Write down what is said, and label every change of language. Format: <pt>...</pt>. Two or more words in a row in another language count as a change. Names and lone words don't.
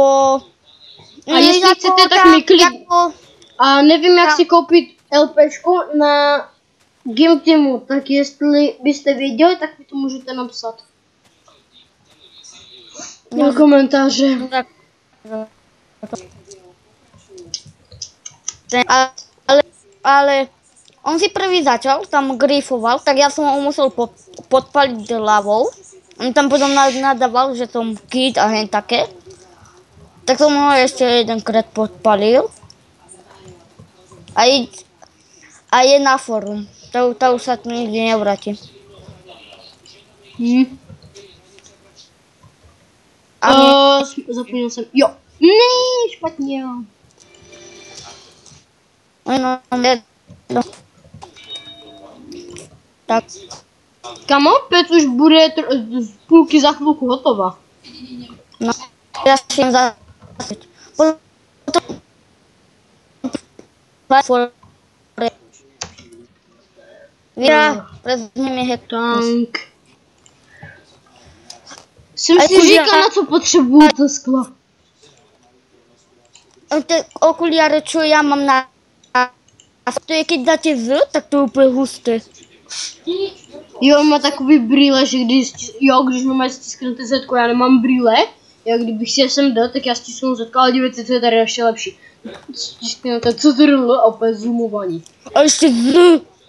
<cs>A jestli chcete, tak mi klidně. A nevím, jak si koupit LPčku na Game Teamu, tak jestli byste věděli, tak mi to můžete napsat. Na komentáře.</cs> <sk>Ale on si prvý začal, tam grifoval, tak ja som ho musel podpaliť hlavou. On tam potom nadával, že som kid a hen také. Tak som ho ešte jedenkrát podpalil. A je na forum. To už sa tu nikdy nevráti.</sk> <cs>Zapomněl jsem. Jo. Ne, špatně. No. Tak. Kamo, pec už bude z půlky za chvilku hotová. No, ja si jen zase. Tank. Jsem si říkal, na co potřebuju to sklo.</cs> <sk>Okuliare, čo ja mám na... To je, keď dáte Z, tak to je</sk> <cs>úplně husté. Jo, má takový brýle, že když máme stisknuté zetko, já nemám brýle. Já kdybych si je sem dal, tak já stisknu zetko, ale dívejte, co je tady ještě lepší. Stisknuté CTRL a opět zoomovaní. A ještě Z.</cs>